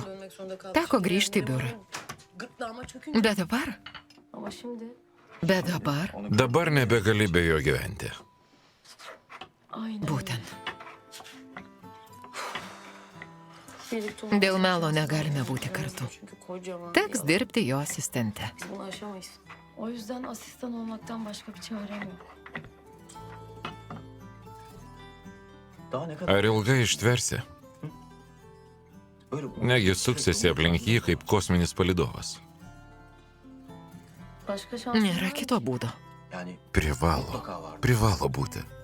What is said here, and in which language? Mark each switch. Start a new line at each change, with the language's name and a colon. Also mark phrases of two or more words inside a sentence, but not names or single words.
Lithuanian: Teko grįžti į biurą. Bet dabar? Dabar nebegali be jo gyventi. Būtent. Dėl melo negalime būti kartu. Teks dirbti jo asistente.
Turkish: O yüzden asistan olmaktan başka bir çarem yok.
Lithuanian: Ar ilgai ištversi? Negi suksiesi aplink jį kaip kosminis palydovas. Nėra kito būdo. Privalo būti.